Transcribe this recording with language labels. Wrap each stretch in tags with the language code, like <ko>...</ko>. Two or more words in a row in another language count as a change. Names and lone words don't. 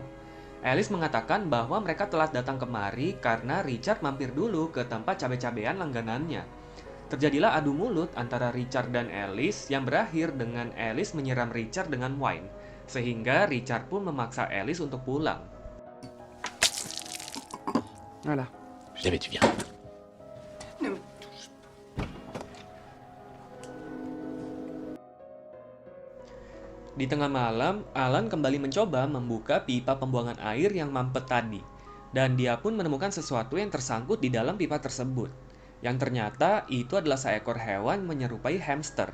<id>Alice mengatakan bahwa mereka telah datang kemari karena Richard mampir dulu ke tempat cabai-cabean langganannya. Terjadilah adu mulut antara Richard dan Alice yang berakhir dengan Alice menyiram Richard dengan wine, sehingga Richard pun memaksa Alice untuk pulang.</id> <fr>Voilà. Jamais tu viens. Ne me-</fr> <id>Di tengah malam, Alan kembali mencoba membuka pipa pembuangan air yang mampet tadi, dan dia pun menemukan sesuatu yang tersangkut di dalam pipa tersebut. Yang ternyata itu adalah seekor hewan menyerupai hamster.</id>